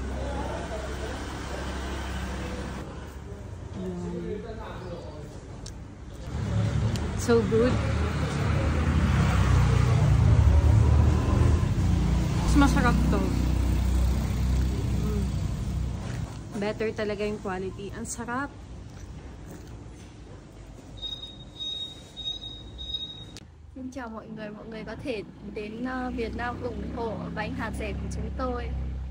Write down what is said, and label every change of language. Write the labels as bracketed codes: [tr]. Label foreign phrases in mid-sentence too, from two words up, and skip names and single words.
[en] So good. [tl] Mas masarap to. Better talaga yung quality. Ang sarap. [vi] Xin chào mọi người có thể đến Việt Nam ủng hộ bánh hạt dẻ của chúng tôi.